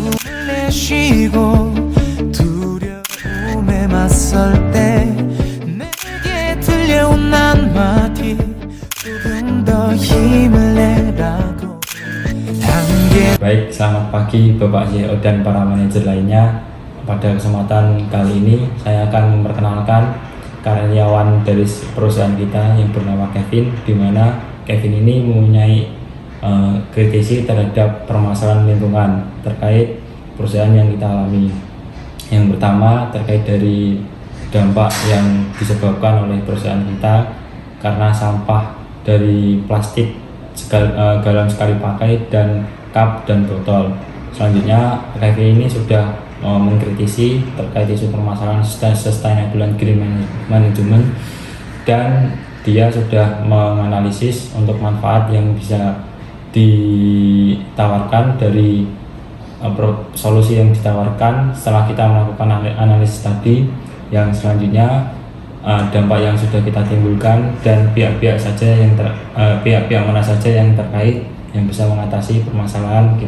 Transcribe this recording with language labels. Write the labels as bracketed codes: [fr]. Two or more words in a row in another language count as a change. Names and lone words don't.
[ko] 내쉬고 두려움에 맞설 때 내게 들려온 한마디 조금 더 힘을 내라고 [id] Baik, selamat pagi Bapak CEO dan para manajer lainnya. Pada kesempatan kali ini saya akan memperkenalkan karyawan dari perusahaan kita yang bernama Kevin, di mana Kevin ini mempunyai kritisi terhadap permasalahan lingkungan terkait perusahaan yang kita alami. Yang pertama terkait dari dampak yang disebabkan oleh perusahaan kita karena sampah dari plastik, galon sekali pakai, dan cup dan botol. Selanjutnya Kevin ini sudah mengkritisi terkait isu permasalahan [en] sustainable and green management, [id] dan dia sudah menganalisis untuk manfaat yang bisa ditawarkan dari solusi yang ditawarkan setelah kita melakukan analisis tadi. Yang selanjutnya dampak yang sudah kita timbulkan dan pihak-pihak mana saja yang terkait yang bisa mengatasi permasalahan kita.